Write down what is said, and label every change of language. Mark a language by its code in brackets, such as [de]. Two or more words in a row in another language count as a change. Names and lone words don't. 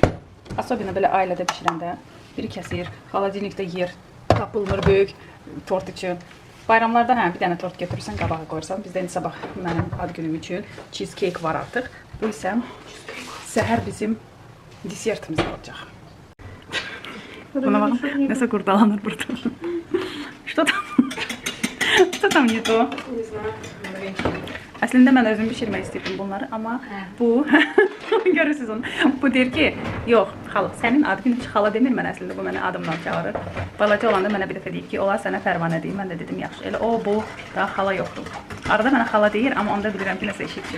[az] Особенно belə ailədə bişirəndə biri kəsir, xaladenikdə yer, tapılmır böyük tort üçün. Bayramlarda bir dənə tort götürürsən, qabağa qoyursan. Bizdə indi sabah mənim ad günüm üçün cheesecake var artıq. Bu isə səhər bizim desertimiz olacaq. Buna baxın, nəsə qurdalanır burada. [ru] Что там не то? Не знаю. [az] Əslində mən özüm bişirmək istəyirdim bunları, amma bu, görürsünüz onu, bu deyir ki, yox, xala, sənin ad günün xala demir mən əslində, bu mənə adımdan çağırır. Balaca olanda mənə bir dəfə deyib ki, ola sənə Pərvanə deyim, mən də dedim, yaxşı, elə o, bu, daha xala yoxdur. Arada mənə xala deyir, amma onda bilirəm ki, nəsə eşitdir.